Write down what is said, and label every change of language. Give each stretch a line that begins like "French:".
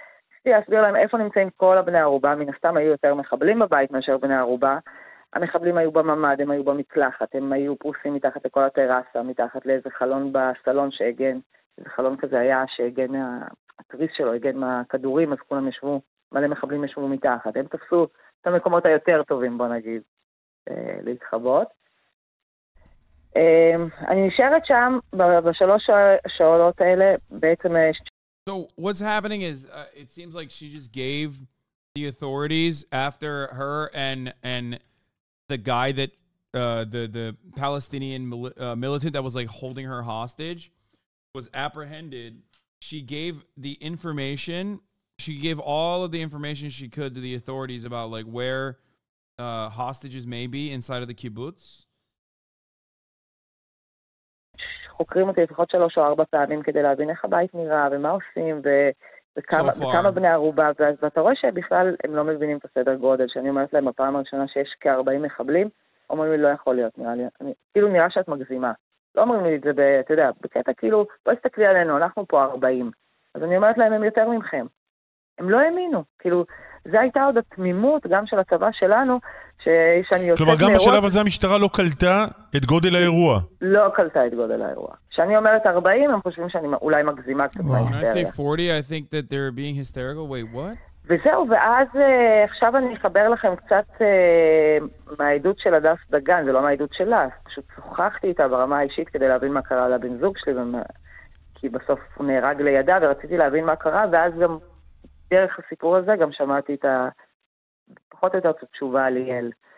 Hebrew: ניסיתי להסביר להם איפה נמצאים כל הבני ערובה, מן הסתם היו יותר מחבלים בבית מאשר בני ערובה, המחבלים היו בממד, הם היו במקלחת, הם היו פרוסים מתחת לכל הטרסה, מתחת לאיזה חלון בסלון שהגן, איזה חלון כזה היה שהגן, התריס שלו הגן מהכדורים, אז כולם ישבו, מלא מחבלים ישבו מתחת, הם תפסו את המקומות היותר טובים, בוא נגיד, להתחבות. אני נשארת שם בשלוש השעות האלה, בעצם...
English: So what's happening is it seems like she just gave the authorities after her and the guy that the Palestinian militant that was like holding her hostage was apprehended. She gave the information. She gave all of the information she could to the authorities about like where hostages may be inside of the kibbutz.
Hebrew: חוקרים אותי לפחות 3 או 4 פעמים כדי להבין איך הבית נראה ומה עושים וכמה בני ערובה, ואתה רואה שבכלל הם לא מבינים את הסדר גודל, שאני אומרת להם בפעם הראשונה שיש כ-40 מחבלים, אומרים לי לא יכול להיות, נראה לי, כאילו נראה שאת מגזימה, לא אומרים לי את זה, אתה יודע, בקטע כאילו, בוא תסתכלי עלינו, אנחנו פה 40, אז אני אומרת להם הם יותר ממכם, הם לא האמינו, כאילו, זה הייתה עוד התמימות גם של הצבא שלנו, שאני יוצאת כלומר, גם בשלב הזה המשטרה לא קלטה את גודל האירוע. לא קלטה את גודל האירוע. כשאני אומרת 40, הם חושבים שאני אולי מגזימה קצת מההיסטריה.
English: When I say 40, I think that they're being hysterical. Wait, what?
Hebrew: וזהו, ואז עכשיו אני אחבר לכם קצת מהעדות של הדס דגן, זה לא מהעדות שלה, פשוט שוחחתי איתה ברמה האישית כדי להבין מה קרה לבן זוג שלי, כי בסוף הוא נהרג לידה ורציתי להבין מה קרה, ואז גם דרך הסיפור הזה גם שמעתי את פחות או יותר תשובה על ליאל.